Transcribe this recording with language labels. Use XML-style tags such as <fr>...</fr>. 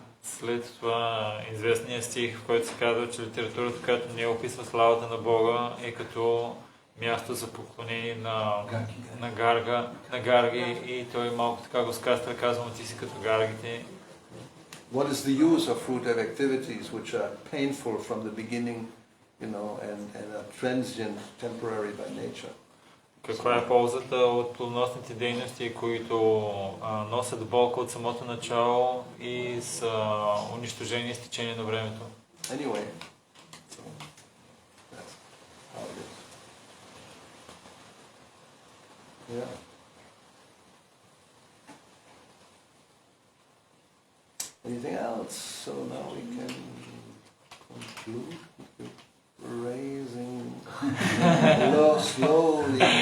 <bg>След това известният стих, в който се казва, че литературата, която не описва славата на Бога, е като място за поклонение на гарги и той малко така го скастра, казва му, ти си като гаргите.</bg> <en>What is the use of fruitive activities which are painful from the beginning, and are transient, temporary by nature?</en> <bg>Каква е ползата от плодоносните дейности, които носят болка от самото начало и са унищожени с течение на времето?</bg> <en>Anyway, so that's how it is. Yeah. Anything else? So now we can conclude with raising slowly.</en>